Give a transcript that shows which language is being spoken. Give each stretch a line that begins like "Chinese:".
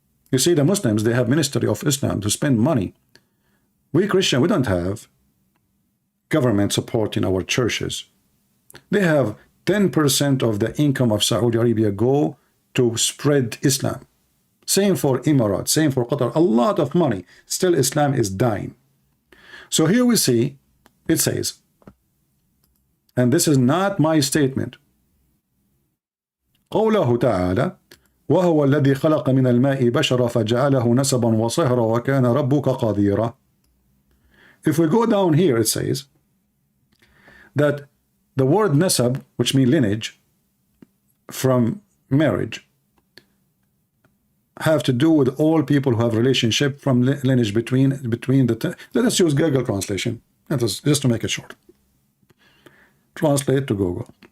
English: You see, the Muslims, they have Ministry of Islam to spend money. We Christian, we don't have. government supporting our churches. They have 10% of the income of Saudi Arabia go to spread Islam. Same for Emirates, same for Qatar, a lot of money. Still Islam is dying. So here we see, it says, and this is not my statement,
Arabic: قوله تعالى وهو الذي خلق من الماء بشرا فجعله نسبا وصهرا وكان ربك قديرا.
English: If we go down here, it says that the word nasab, which means lineage, from marriage, have to do with all people who have relationship from lineage between the. Let us use Google translation. That is just to make it short. Translate to Google.